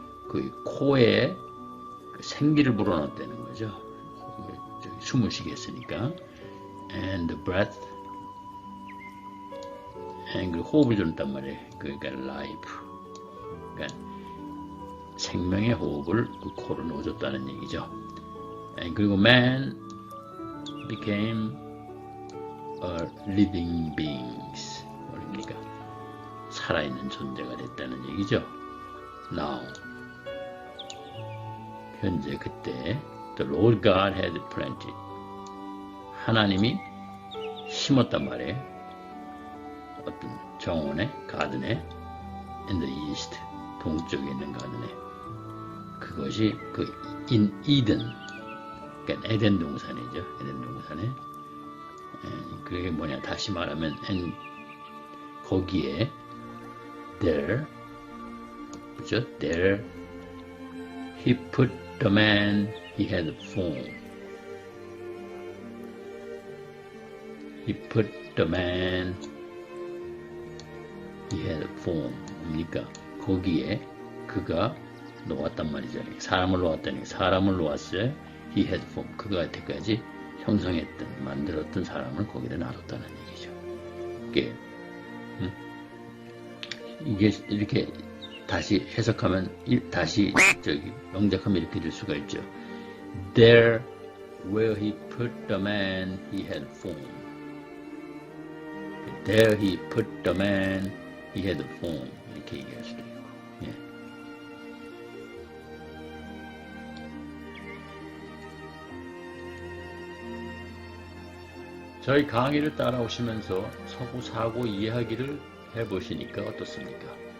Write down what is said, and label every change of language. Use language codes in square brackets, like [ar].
[ko] 그 코에 생기를 불어넣었다는 거죠. 숨을 쉬게 했으니까. And breath. and 그 호흡을 줬단 말이에요. 그러니까 life. 그러니까 생명의 호흡을 그 코로 넣어줬다는 얘기죠. [en] and 그리고 man became a living beings. [ko] 그러니까 살아있는 존재가 됐다는 얘기죠. [en] Now, 현재 그때 the Lord God had planted, 하나님이 심었단 말이에요. [ko] 어떤 정원에, 가든에, in the east, 동쪽에 있는 가든에. 그것이 그 in Eden, 그러니까 에덴 동산이죠. 에덴 동산에. 그게 뭐냐, 다시 말하면 and 거기에 there, 그죠? [en] There he put the man he had formed. He put the man he had formed. [ko] 뭡니까? 거기에 그가 놓았단 말이죠. 사람을 놓았다니, 사람을 놓았어요. [en] He had formed. [ko] 그가 여태까지 형성했던, 만들었던 사람을 거기다 놔뒀다는 얘기죠. 이게 이렇게 다시 해석하면, 다시 영작하면 이렇게 될 수가 있죠. [en] There where he put the man he had formed. There he put the man he had formed. [ko] 이렇게 얘기할 수도 있고. 예. 저희 강의를 따라오시면서 사고 이해하기를 해보시니까 어떻습니까?